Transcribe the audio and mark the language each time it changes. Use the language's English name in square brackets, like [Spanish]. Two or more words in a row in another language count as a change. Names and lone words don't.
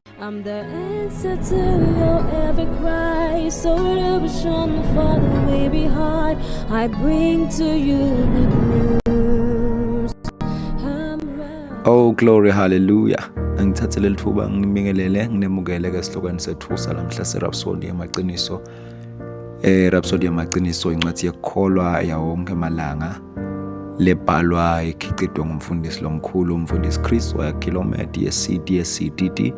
[English] I'm the answer to your every cry. So illusion for the way behind. I bring to you good news. Oh glory, hallelujah. [Swati] Ngithathe leli thuba ngibingelele nginemukele ke sihlokweni sethu salamhla seRhapsody yamaqiniso. Rhapsody yamaqiniso incwadi yekukholwa yawonke amalanga lebhalwa ikhicitwe ngumfundisi lomkhulu umfundisi Chris wayakilometer ye-CDD.